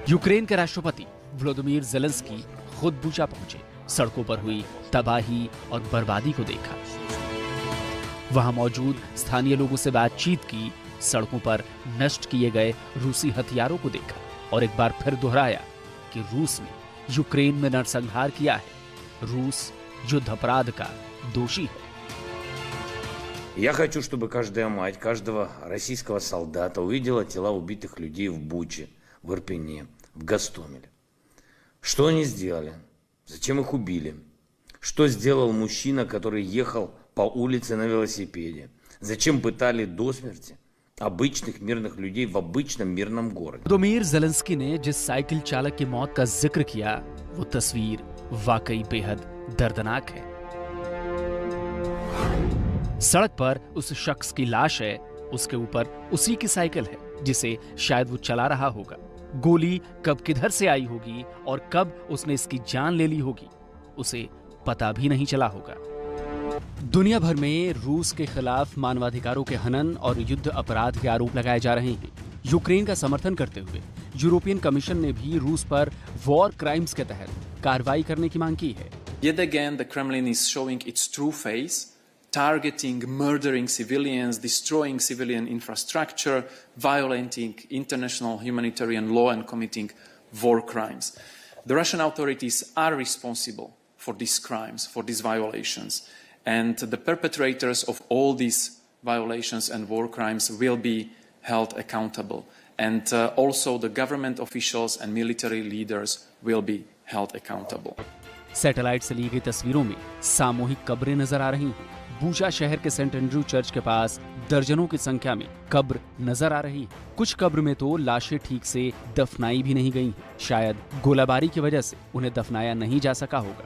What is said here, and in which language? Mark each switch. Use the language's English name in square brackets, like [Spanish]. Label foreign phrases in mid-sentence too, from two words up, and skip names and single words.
[Hindi] यूक्रेन के राष्ट्रपति व्लादिमीर ज़ेलेंस्की खुद बूचा पहुंचे, सड़कों पर हुई तबाही और बर्बादी को देखा, वहां मौजूद स्थानीय लोगों से बातचीत की, सड़कों पर नष्ट किए गए रूसी हथियारों को देखा और एक बार फिर दोहराया कि रूस ने यूक्रेन में नरसंहार किया है। रूस युद्ध अपराध का दोषी है। [Russian] Я хочу, чтобы каждая мать, каждого российского солдата увидела тела убитых людей в Буче, в Ирпене, в Гостомеле. Что они сделали? Зачем их убили? Что сделал мужчина, который ехал по улице на велосипеде? Зачем пытали до смерти обычных мирных людей в обычном мирном городе? [Hindi] व्लादिमीर ज़ेलेंस्की ने जिस साइकिल चालक की मौत का जिक्र किया, वो तस्वीर वाकई बेहद दर्दनाक है। सड़क पर उस शख्स की लाश है, उसके ऊपर उसी की साइकिल है जिसे शायद वो चला रहा होगा। गोली कब किधर से आई होगी और कब उसने इसकी जान ले ली होगी, उसे पता भी नहीं चला होगा। दुनिया भर में रूस के खिलाफ मानवाधिकारों के हनन और युद्ध अपराध के आरोप लगाए जा रहे हैं। यूक्रेन का समर्थन करते हुए यूरोपियन कमीशन ने भी रूस पर [English] war crimes [Hindi] के तहत कार्रवाई करने की मांग की है। [English] Yet again, the Kremlin is showing its true face, targeting, murdering civilians, destroying civilian infrastructure, violating international humanitarian law and committing war crimes. The Russian authorities are responsible for these crimes, for these violations, and the perpetrators of all these violations and war crimes will be held accountable. And also the government officials and military leaders will be held accountable. [Hindi] सैटेलाइट से ली गई तस्वीरों में सामूहिक कब्रें नजर आ रही हैं। बूचा शहर के सेंट एंड्रू चर्च के पास दर्जनों की संख्या में कब्र नजर आ रही है। कुछ कब्र में तो लाशें ठीक से दफनाई भी नहीं गई हैं। शायद गोलाबारी की वजह से उन्हें दफनाया नहीं जा सका होगा।